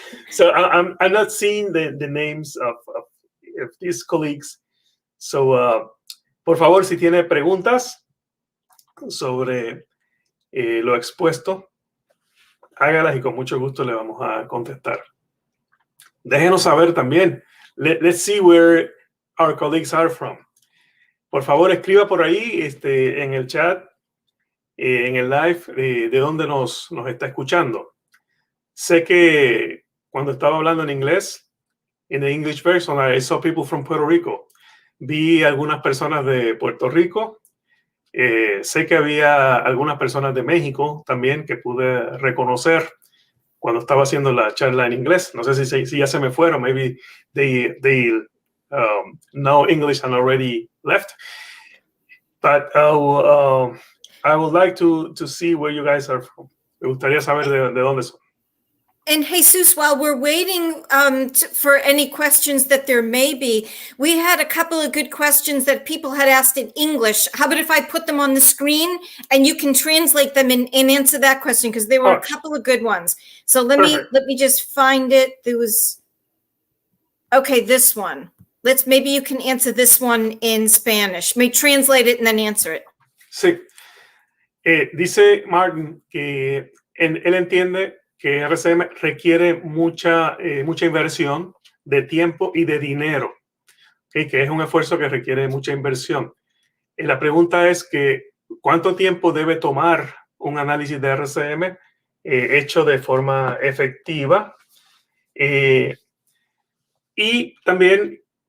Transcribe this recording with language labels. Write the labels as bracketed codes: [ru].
[en] So I'm not seeing the names of these colleagues. [es] So por favor, si tiene preguntas sobre lo expuesto, hágalas y con mucho gusto le vamos a contestar. Déjenos saber también. [en] Let's see where our colleagues are from. [es] Por favor, escriba por ahí en el chat, en el live, de dónde nos está escuchando. Sé que cuando estaba hablando en inglés, en [en] the English version, I saw people from Puerto Rico. [es] Vi algunas personas de Puerto Rico. Sé que había algunas personas de México también que pude reconocer cuando estaba haciendo la charla en inglés. No sé si ya se me fueron. [en] Maybe they know English and already left. But I would like to see where you guys are from. [es] Me gustaría saber de dónde son. [en] And Jesus, while we're waiting for any questions that there may be, we had a couple of good questions that people had asked in English. How about if I put them on the screen and you can translate them and answer that question? Because there were a couple of good ones. So let me just find it. There was, okay, this one. Maybe you can answer this one in Spanish. May translate it and then answer it. [es] Sí. Dice Martin que él entiende que RCM requiere mucha inversión de tiempo y de dinero, ¿okay? Que es un esfuerzo que requiere mucha inversión. La pregunta es que ¿cuánto tiempo debe tomar un análisis de RCM hecho de forma efectiva? Y también